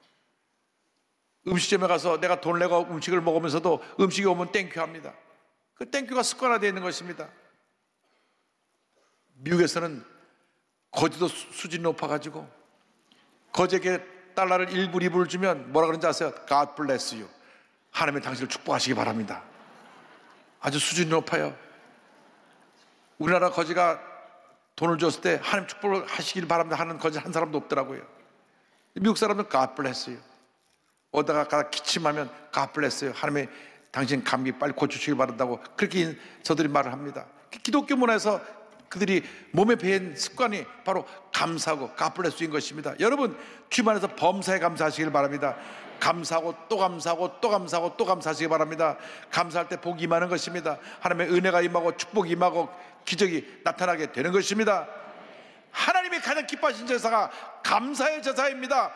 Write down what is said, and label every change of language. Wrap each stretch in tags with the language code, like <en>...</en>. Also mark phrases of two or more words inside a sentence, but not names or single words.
<ko>음식점에 가서 내가 돈 내고 음식을 먹으면서도 음식이 오면 땡큐 합니다. 그 땡큐가 습관화되어 있는 것입니다. 미국에서는 거지도 수준이 높아가지고 거지에게 달러를 1불, 2불 주면 뭐라 그런지 아세요?</ko> <en>God bless you.</en> <ko>하나님의 당신을 축복하시기 바랍니다. 아주 수준이 높아요. 우리나라 거지가 돈을 줬을 때 하나님 축복을 하시길 바랍니다 하는 거지 한 사람도 없더라고요. 미국 사람은</ko> <en>God bless you.</en> <ko>오다가 가다 기침하면</ko> <en>God bless you.</en> <ko>하나님의 당신 감기 빨리 고쳐주시길 바란다고 그렇게 저들이 말을 합니다. 기독교 문화에서 그들이 몸에 배인 습관이 바로 감사하고</ko> <en>God bless you</en> <ko>인 것입니다. 여러분 주님 안에서 범사에 감사하시길 바랍니다. 감사하고 또 감사하고 또 감사하고 또 감사하시기 바랍니다. 감사할 때 복이 임하는 것입니다. 하나님의 은혜가 임하고 축복이 임하고 기적이 나타나게 되는 것입니다. 하나님이 가장 기뻐하신 제사가 감사의 제사입니다.</ko>